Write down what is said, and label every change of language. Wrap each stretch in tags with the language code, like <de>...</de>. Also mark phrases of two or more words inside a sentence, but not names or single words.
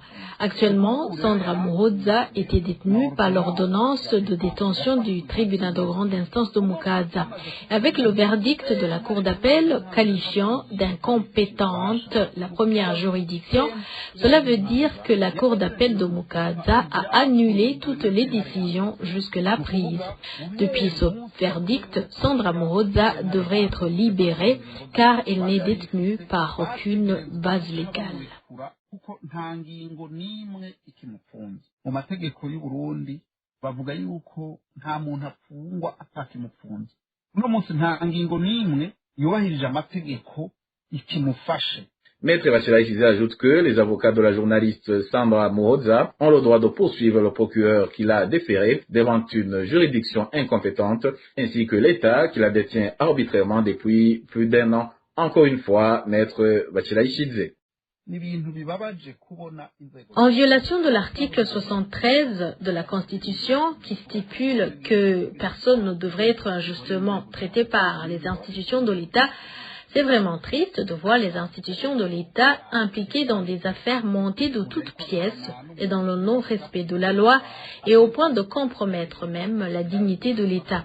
<fr>Actuellement, Sandra Moroza était détenue par l'ordonnance de détention du tribunal de grande instance de Mukaza, avec le verdict de la cour d'appel qualifiant d'incompétente la première juridiction. Cela veut dire que la cour d'appel de Mukaza a annulé toutes les décisions jusque-là prises. Depuis ce verdict, Sandra Moroza devrait être libérée car elle n'est détenue par aucune base légale.</fr> <rn>Kuko nta ngingo n'imwe ikimufunze mu mategeko y'u Burundi bavuga yuko nta muntu afungwa atakimufunze uno munsi nta ngingo n'imwe yubahirije amategeko ikimufashe.</rn> <fr>Maître Bachilaïchidze ajoute que les avocats de la journaliste Sandra Moroza ont le droit de poursuivre le procureur qui l'a déféré devant une juridiction incompétente ainsi que l'État qui la détient arbitrairement depuis plus d'1 an. Encore une fois, Maître Bachilaïchidze.</fr> <rn>ni ibintu bibabaje kubona inzego</rn> <fr>En violation de l'article 73 de la Constitution qui stipule que personne ne devrait être injustement traité par les institutions de l'État, c'est vraiment triste de voir les institutions de l'État impliquées dans des affaires montées de toutes pièces et dans le non-respect de la loi et au point de compromettre même la dignité de l'État.</fr>